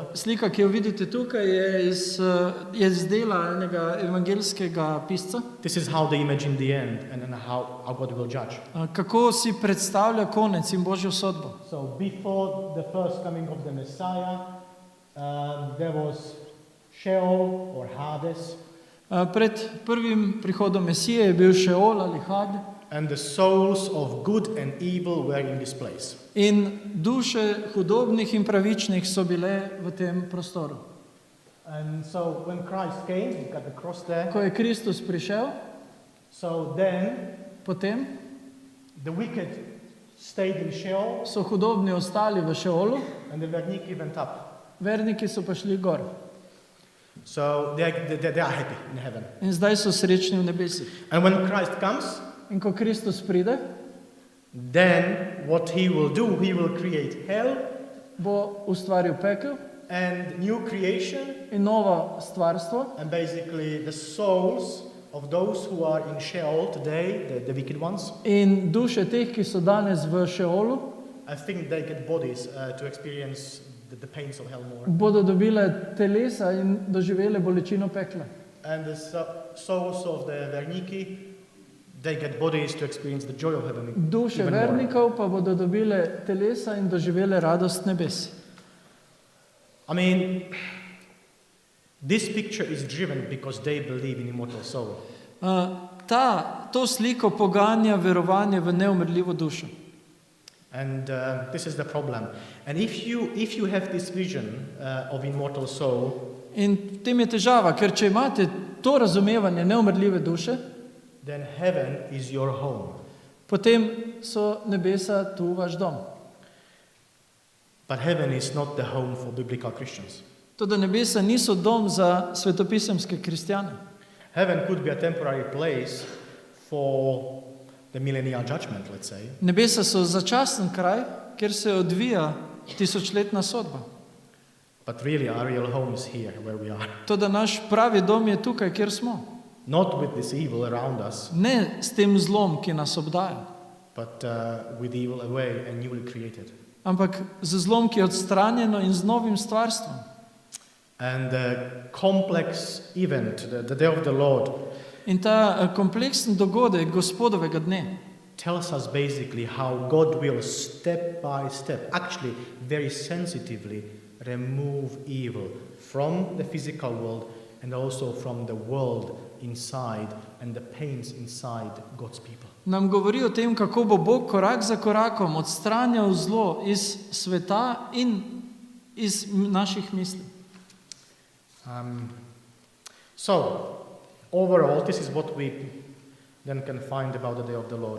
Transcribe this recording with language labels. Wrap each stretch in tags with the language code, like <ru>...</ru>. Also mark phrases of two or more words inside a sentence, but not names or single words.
<sl>slika, ki jo vidite tukaj, je iz dela enega evangelskega pisca,</sl> <en>This is how they imagine the end and how God will judge.</en> <sl>kako si predstavlja konec in Božjo sodbo.</sl> <en>So before the first coming of the Messiah, there was Sheol or Hades,</en> <sl>Pred prvim prihodom Mesije je bil Šeol ali Had</sl> <en>and the souls of good and evil were in this place.</en> <sl>in duše hudobnih in pravičnih so bile v tem prostoru.</sl> <en>And so when Christ came, you got the cross there.</en> <sl>Ko je Kristus prišel,</sl> <en>So then</en> <sl>potem</sl> <en>the wicked stayed in Sheol,</en> <sl>so hudobni ostali v Šeolu,</sl> <en>and the verniki went up.</en> <sl>verniki so pa šli gor</sl> <en>So they are happy in heaven.</en> <sl>in zdaj so srečni v nebesih.</sl> <en>And when Christ comes,</en> <sl>In ko Kristus pride,</sl> <en>then what he will do, he will create hell</en> <sl>bo ustvaril pekel</sl> <en>and new creation,</en> <sl>in novo stvarstvo</sl> <en>and basically the souls of those who are in Sheol today, the wicked ones,</en> <sl>in duše teh, ki so danes v Šeolu,</sl> <en>I think they get bodies to experience the pains of hell more.</en> <sl>bodo dobile telesa in doživele bolečino pekla.</sl> <en>And the souls of the verniki, they get bodies to experience the joy of heaven.</en> <sl>Duše</sl> <en>even more.</en> <sl>vernikov pa bodo dobile telesa in doživele radost nebes.</sl> <en>I mean, this picture is driven because they believe in immortal soul.</en> <sl>To sliko poganja verovanje v neumrljivo dušo.</sl> <en>And this is the problem. And if you have this vision of immortal soul,</en> <sl>In v tem je težava, ker če imate to razumevanje neumrljive duše,</sl> <en>then heaven is your home.</en> <sl>potem so nebesa tu vaš dom.</sl> <en>But heaven is not the home for biblical Christians.</en> <sl>Toda nebesa niso dom za svetopisemske kristjane.</sl> <en>Heaven could be a temporary place for the millennial judgment, let's say.</en> <sl>Nebesa so začasen kraj, kjer se odvija tisočletna sodba.</sl> <en>But really our real home is here where we are.</en> <sl>Toda naš pravi dom je tukaj, kjer smo.</sl> <en>Not with this evil around us,</en> <sl>Ne s tem zlom, ki nas obdaja,</sl> <en>but with evil away and newly created.</en> <sl>ampak z zlom, ki je odstranjeno in z novim stvarstvom.</sl> <en>And the complex event, the day of the Lord,</en> <sl>In ta kompleksen dogodek gospodovega dne</sl> <en>tells us basically how God will step by step, actually very sensitively, remove evil from the physical world and also from the world inside and the pains inside God's people.</en> <sl>nam govori o tem, kako bo Bog korak za korakom odstranjal zlo iz sveta in iz naših misli.</sl> <en>So, overall, this is what we then can find about the day of the Lord.</en>